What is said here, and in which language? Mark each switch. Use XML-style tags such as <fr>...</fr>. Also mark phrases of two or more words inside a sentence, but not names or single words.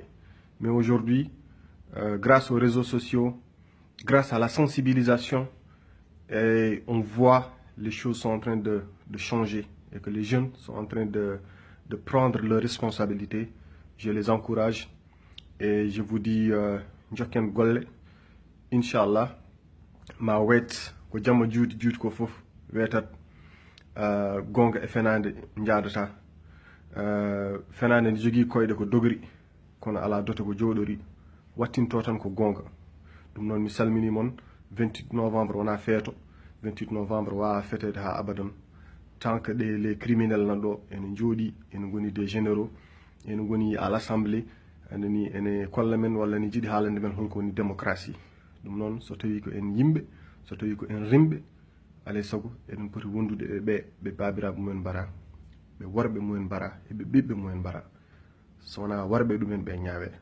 <fr>Mais aujourd'hui, grâce aux réseaux sociaux, grâce à la sensibilisation, on voit les choses sont en train de changer et que les jeunes sont en train de prendre leurs responsabilités. Je les encourage et je vous dis,</fr> <ff>Njoken Golle, Inch'Allah, ma wet, ko jamma juuti ko fof, wetat gonga e fenande jaadata. Fenande ne jogii koyɗe ko dogri kono ala dote ko jooɗori wattinto tan ko gonga. Ɗum noon mi salmini mon. 28 novembre wona feeto. 28 novembre wawa fetede ha abadan</ff> <fr>tant que les criminels</fr> <ff>nan ɗo ene jooɗi ene goni</ff> <fr>des généraux</fr> <ff>ene goni</ff> <fr>à l'assemblée</fr> <ff>anani ene kolla men walla ne jiiɗi haalande men holko woni démocratie. Ɗum noon so tawi ko en yimɓe, so tawi ko en rimɓe, alay sago eɗen poti wondude e ɓe babiraɓe mumen mbara, ɓe worɓe mumen mbara eɓe ɓiɓɓe mumen mbara, so wona warɓe ɗumen ɓe ñaawe.</ff>